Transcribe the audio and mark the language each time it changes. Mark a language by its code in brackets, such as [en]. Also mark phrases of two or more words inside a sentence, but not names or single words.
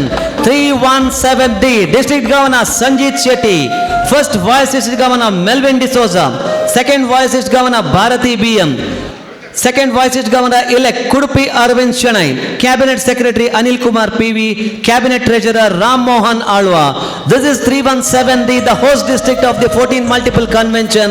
[en] 317D, District Governor Sanjeet Shetty, First Vice District Governor Melvin D'Souza, Second Vice District Governor Bharati BM, Second Vice District Governor-elect Kudupi Arvind Shanai, Cabinet Secretary Anil Kumar PV, Cabinet Treasurer Ram Mohan Alwa. This is 317D, the host district of the 14th Multiple Convention.